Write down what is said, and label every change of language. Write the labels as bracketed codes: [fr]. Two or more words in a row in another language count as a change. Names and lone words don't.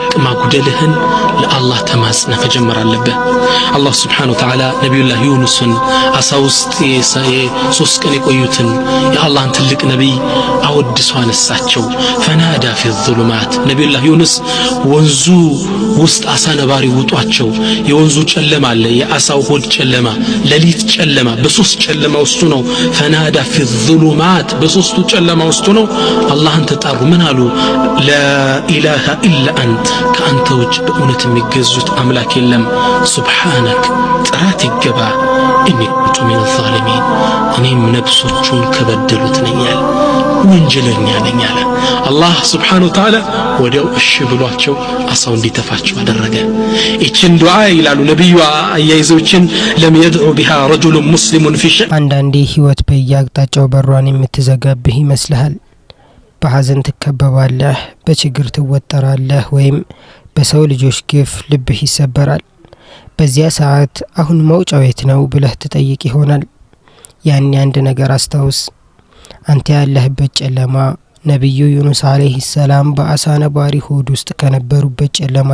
[am] ማጉደልህን ለአላህ ተማጽነህ መጀመር አለብህ። አላህ [ar] سبحانه وتعالى [am] ነቢዩላህ ዩኑስን አሳ ውስጥ ሶስት ቀን የቆዩትን የአላህን ትልቅ ነቢይ አወድሶ አነሳቸው። [ar] فنادى في الظلمات [am] ነቢዩላህ ዩኑስ ወንዙ ውስጥ አሳ ነባሪ ውጧቸው፣ የወንዙ ጨለማ አለ፣ የአሳው ሆድ ጨለማ፣ ሌሊት ጨለማ፣ በሶስት ጨለማ ውስጥ ነው [ar] فنادى في الظلمات بصوص [am] ጨለማ ውስጥ ነው አላህን ተጣሩ። ምን አሉ? [ar] لا اله الا انت [am] ከአንተ ውጭ በእውነት የሚገዙት አምላክ የለም። ሱብሃንክ ጥራት ይገባ [ar] إني كنت من الظالمين [am] እኔም ነፍሶቹን ከበደሉት ነኝ አለ፣ ወንጀለኛ ነኝ አለ። አላህ [ar] سبحانه وتعالى [am] ወዲያው እሺ ብሏቸው አሳው እንዲተፋቸው አደረገ። እቺን ዱዓ ይላሉ ነብዩ አያይዘውችን ለም [ar] يدعو بها رجل مسلم في شيء [am] አንዳንዴ ህይወት በየአቅጣጫው በሯን የምትዘጋብህ ይመስልሃል። በሐዘን ትከበባለህ፣ በችግር ትወጠራለህ፣ ወይም በሰው ልጆች ግፍ ልብህ ይሰበራል። በዚያ ሰዓት አሁን መውጫው የት ነው ብለህ ትጠይቅ ይሆናል። ያን አንድ ነገር አስታውስ። አንተ ያለህበት ጨለማ ነብዩ ዩኑስ [ar] عليه السلام [am] በአሳ ነባሪ ሆድ ውስጥ ከነበሩበት ጨለማ